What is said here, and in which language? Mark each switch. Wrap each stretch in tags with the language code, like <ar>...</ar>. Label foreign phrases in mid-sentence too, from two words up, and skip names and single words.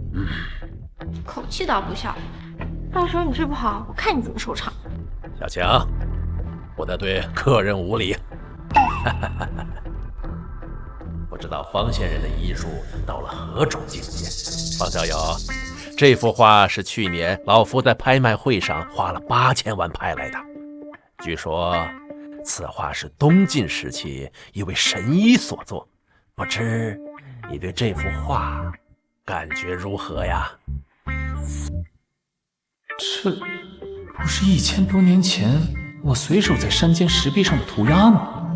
<zh>口气倒不小，到时候你睡不好，我看你怎么收场。小强，不得对客人无礼。不知道方仙人的医术到了何种境界？方小友，这幅畫是去年老夫在拍賣會上花了8000萬拍來的。據說此畫是東晉時期一位神醫所作，不知你對這幅畫感覺如何呀？這不是1000多年前我隨手在山間石壁上的塗鴉嗎？</zh>